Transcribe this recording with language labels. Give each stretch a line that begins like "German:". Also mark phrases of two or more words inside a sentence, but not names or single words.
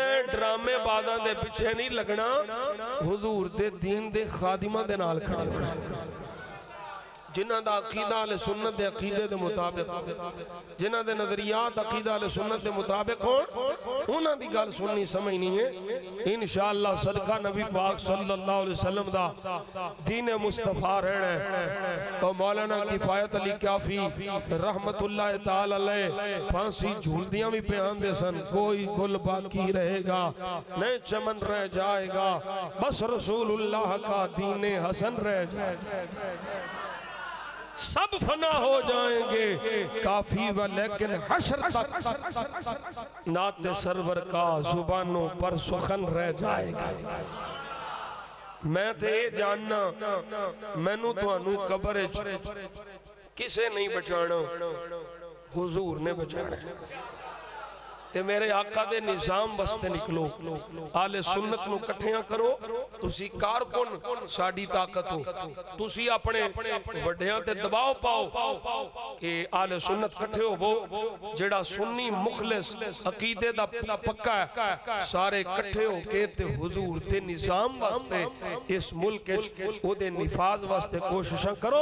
Punjabi: ڈرامے بازاں دے پچھے نہیں لگنا، حضور دے دین دے خادماں دے نال کھڑے ہونا، جنہاں دا عقیدہ اہل سنت دے عقیدے دے مطابق، جنہاں دے نظریات عقیدہ اہل سنت دے مطابق ہون، انہاں دی گل سننی سمجھنی ہے. ان شاءاللہ صدقہ نبی پاک
Arabic: صلى الله عليه وسلم
Punjabi: دا دین مصطفیٰ رہنا ہے. اور مولانا کفایت علی کافی
Arabic: رحمة الله تعالى عليه
Punjabi: پھانسی جھولدیاں بھی پیان دے سن,
Urdu: کوئی گل باقی رہے گا نہیں چمن رہ جائے گا، بس رسول اللہ کا دین حسن رہ جائے گا. سب فنا ہو جائیں گے کافی و لیکن حشر تک نعت سرور کا زبانوں پر سخن رہ جائے گا.
Punjabi: میں تو یہ جاننا مینوں تہانوں قبر کسے نہیں بچانا، حضور نے بچانا. تے میرے آقا دے نظام واسطے نکلو، اہل سنت نوں اکٹھیاں کرو. تسی کارکن ساڈی طاقت ہو، تسی اپنے وڈیاں تے دباؤ پاؤ کہ اہل سنت اکٹھے ہووو. جیہڑا سنی مخلص عقیدے دا پکا ہے، سارے اکٹھے ہو کے تے حضور دے نظام واسطے اس ملک وچ اوہدے نفاذ واسطے کوششاں کرو.